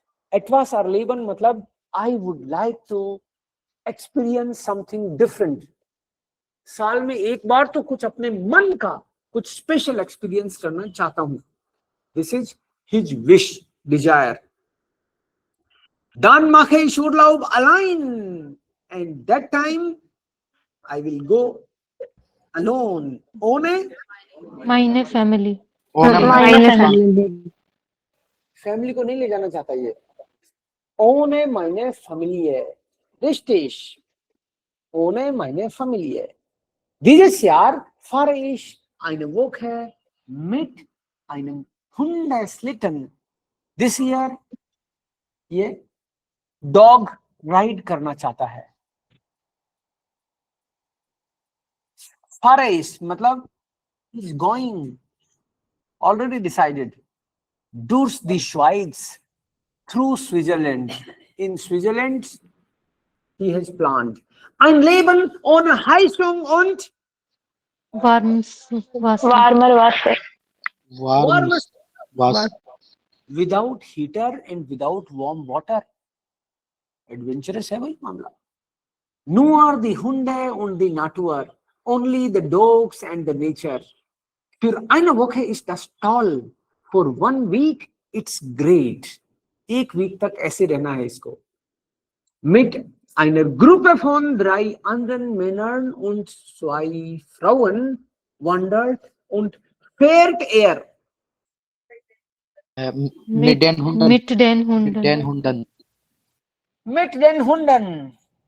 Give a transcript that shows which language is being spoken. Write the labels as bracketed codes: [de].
[de] Etwas erleben [en] मतलब I would like to experience something different. [hi] साल में एक बार तो कुछ अपने मन का कुछ स्पेशल एक्सपीरियंस करना चाहता हूं. [en] This is his wish, desire. [de] Dann mache ich Urlaub allein. [en] And that time I will go alone. [de] Ohne Meine Family. Meine Familie. [hi] Family को नहीं ले जाना चाहता ये. [de] Ohne meine Familie. Richtig. Ohne meine Familie. Dieses Jahr fahre ich eine Woche mit einem Hundeslitten. [en] This year [hi] ये dog ride करना चाहता है. [en] Fares मतलब is going, already decided. [de] Durch die Schweiz, [en] through Switzerland. In Switzerland, he has planned. [de] Ein Leben ohne Heizung und Warmes Wasser. Warmer Wasser. warmes Was? [en] without heater and without warm water. [hi] Adventurous है भाई मामला. [de] Nur die Hunde und die Natur. [en] Only the dogs and the nature. [de] Für eine Woche ist das toll. [en] For 1 week, it's great. [hi] 1 week तक ऐसे रहना है इसको. [de] Mit einer Gruppe von 3 anderen Männern und 2 Frauen wandert und fährt er. Mit den Hunden. Mit den Mit den Hunden. Mit den Hunden.